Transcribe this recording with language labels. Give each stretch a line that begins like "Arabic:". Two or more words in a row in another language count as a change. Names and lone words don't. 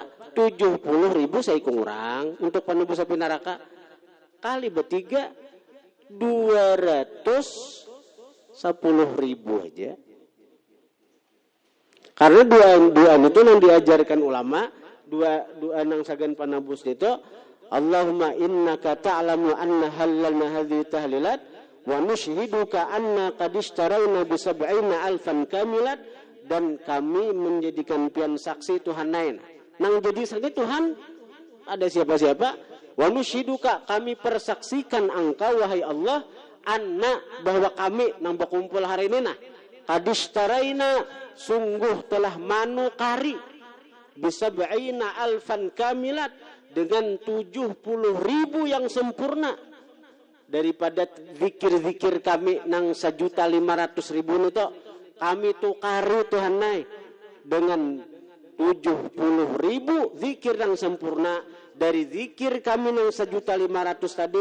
Indonesian: 70.000 saya kurang untuk penebus api neraka. Kali bertiga 210.000 aja.
Banjar: Karena dua itu yang diajarkan ulama dua nang sagan panabus itu,
Arabic: اللهم إنك تعلم أنا هللنا هذه التهليلات ونشهدك أنا قد اشترينا ب70000 كاملات, dan kami menjadikan pian saksi Tuhan lain.
Banjar: Nang jadi saksi Tuhan ada siapa-siapa?
Arabic: ونشهدك,
Indonesian: kami persaksikan engkau wahai Allah, anna, bahwa kami nang berkumpul hari ini
Arabic: قد اشترينا,
Indonesian: sungguh telah manukari bisa 70,000 kamilat, dengan 70.000 yang sempurna daripada zikir-zikir kami nang 1.500.000 itu, kami tukari Tuhan naik dengan 70.000 zikir yang sempurna dari zikir kami nang 1.500.000 tadi.